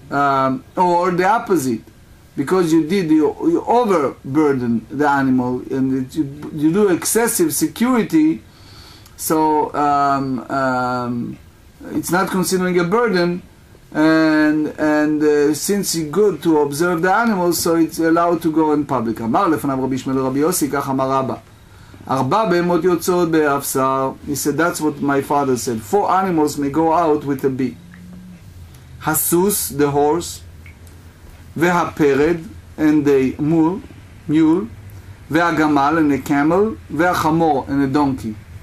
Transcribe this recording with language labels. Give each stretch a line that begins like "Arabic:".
English: Or the opposite, because you overburden the animal, and you do excessive security, so it's not considering a burden, and since it's good to observe the animals, so it's allowed to go in public.
Hebrew: אמר לפניו רבי ישמעאל רבי יוסי, כך אמר רבא. 4 בהמות יוצאות באפסר.
English: He said, that's what my father said. 4 animals may go out with a bee.
Hebrew: הסוס,
English: the horse,
Hebrew: והפרד,
English: and the mule,
Hebrew: והגמל,
English: and the camel,
Hebrew: והחמור,
English: and the donkey.